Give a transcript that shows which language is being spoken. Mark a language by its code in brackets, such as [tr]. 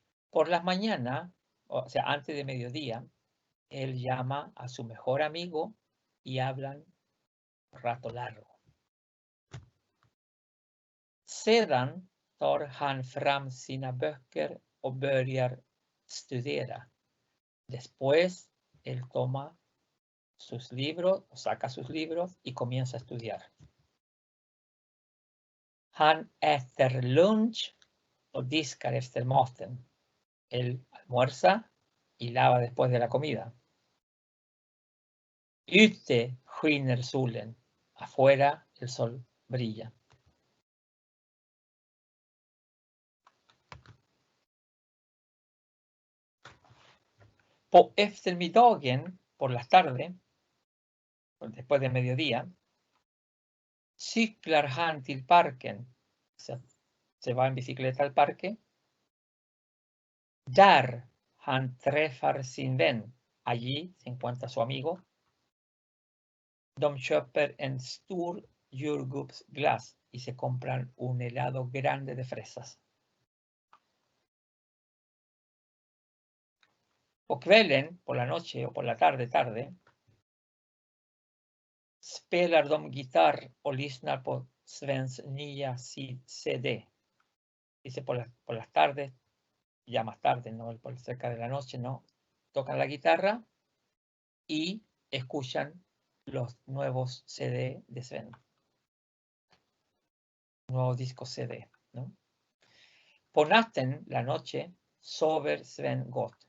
[es] Por las mañanas, o sea, antes de mediodía, él llama a su mejor amigo y hablan un rato largo. [sv] Sedan tar han fram sina böcker och börjar studera. [es] Después, él toma sus libros, saca sus libros y comienza a estudiar. [sv] Han äter lunch och diskar efter maten. [es] Él almuerza y lava después de la comida. [sv] Ute skiner solen. [es] Afuera el sol brilla. [sv] På eftermiddagen, [es] por las tardes, después de mediodía, [sv] cyklar han till parken. [es] O sea, se va en bicicleta al parque. [sv] Där han träffar sin vän. [es] Allí se encuentra su amigo. [sv] De köper en stor jordgubbsglass [es] y se compran un helado grande de fresas. [sv] På kvällen, [es] por la noche o por la tarde, [sv] spelar de gitarr och lyssnar på Svens nya CD. [es] Dice por las tardes, ya más tarde, no por cerca de la noche, no. Tocan la guitarra y escuchan los nuevos CD de Sven. Nuevos discos CD, ¿no? [sv] På natten, [es] la noche, [sv] sover Sven gott.